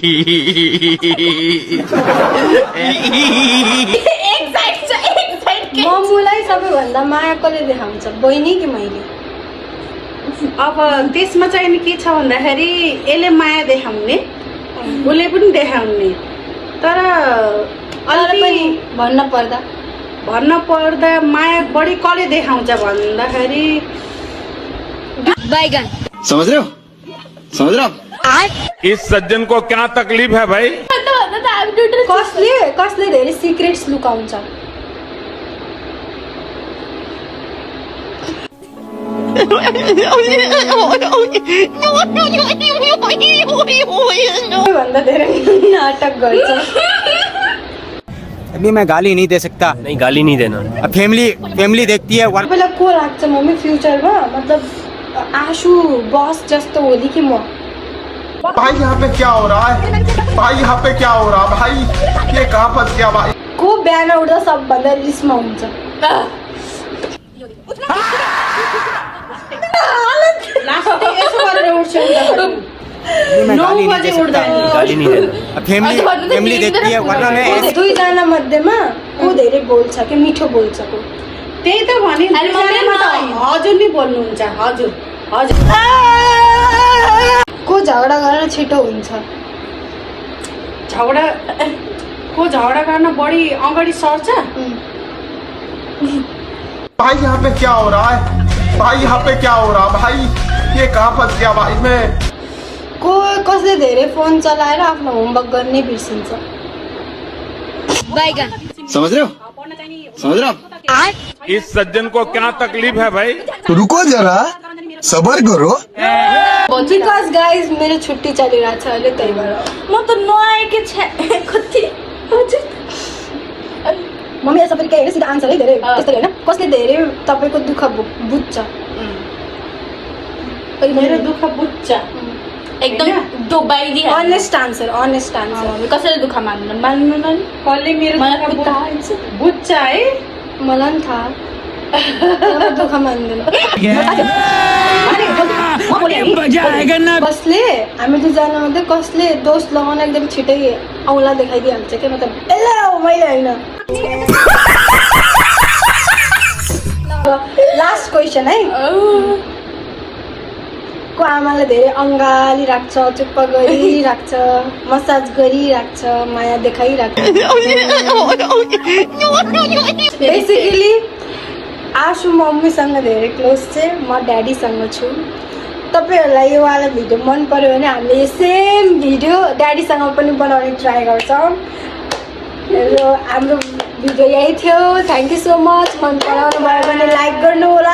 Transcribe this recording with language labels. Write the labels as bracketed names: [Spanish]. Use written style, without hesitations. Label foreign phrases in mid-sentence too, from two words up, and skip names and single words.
[Nepali] मम्मुलाई सबैभन्दा माया कसले देखाउँछ, बहिनी कि मैले? अब त्यसमा चाहिँ नि के छ भन्दाखेरि यसले माया देखाउने, उसले पनि देखाउने, तर पनि भन्न पर्दा माया बढी कसले देखाउँछ भन्दाखेरि [Hindi] बैगन। समझ रहे हो? इस सज्जन को क्या तकलीफ है भाई? [Nepali] कसले धेरै सिक्रेट्स लुकाउँछ? भन्दा धेरै नाटक गर्छ। [Hindi] अभी मैं गाली नहीं दे सकता। नहीं गाली नहीं देना। अब फैमिली देखती है, [Nepali] तपाईँलाई को लाग्छ मम्मी फ्युचरमा? मतलब आशु बस जस्तो होली कि म? [Hindi] भाई यहाँ पे क्या हो रहा है? भाई यहाँ पे क्या हो रहा है? भाई ये कहाँ फंस गया भाई? [Nepali] को बिहान उठ्दा सबभन्दा रिसमा हुन्छ? [Hindi] अभी मैं गाली नहीं दे सकता। गाली नहीं देना। अब फैमिली देखती है, वरना मैं [Nepali] दुईजना मध्येमा को धेरै बोल्छ कि मिठो बोल्छ? को? त्यही त भने हजुर नि बोल्नुहुन्छ। हजुर को झगडा गर्न छिटो हुन्छ? झगडा गर्न बढी अगाडि सर्छ। [Hindi] भाई यहाँ पे क्या हो रहा है? भाई यहाँ पे क्या हो रहा है? भाई ये कहाँ फंस गया भाई? मैं [Nepali] को कसले धेरै फोन चलाएर आफ्नो होमवर्क गर्ने बिर्सिन्छ? [Hindi] बैगन। समझ रहे हो? इस सज्जन को क्या तकलीफ है भाई? रुको जरा सबर करो। [English] because guys [Nepali] मेरो छुट्टी चलिरहेको छ अहिले, त्यही भएर म त नआएकै कति मम्मी यसो पनि के सिधा आन्सर है धेरै त्यस्तो होइन। कसले धेरै तपाईँको दुःख बुझ्छ? मेरो दुःख बुझ्छ एकदम डोबाइदिए [English] honest answer [Nepali] कसैले दुःख मान्नु कसले मेरो मलाई बुझ्छ है? मलाई पनि थाहा म दुःख मान्दैन [Hindi] मजा आएगा ना [Nepali] कसले हामी दुईजना मात्रै कसले दोष लगाउन एकदम छिटै औँला देखाइदिइहाल्छ क्या मतलब यसले हो मैले होइन [English] last question [Nepali] है को आमाले धेरै अङ्गाली राख्छ चुप्प गरिराख्छ मसाज गरिराख्छ माया देखाइराख्छ बेसिकली आशु मम्मीसँग धेरै क्लोज चाहिँ म ड्याडीसँग छु तपाईँहरूलाई यो वाला भिडियो मन पर्यो भने हामीले यो [English] same video [Nepali] ड्याडीसँग पनि बनाउने ट्राई गर्छौँ र हाम्रो भिडियो यही थियो [English] thank you so much [Nepali] मन पराउनु भयो भने लाइक गर्नु होला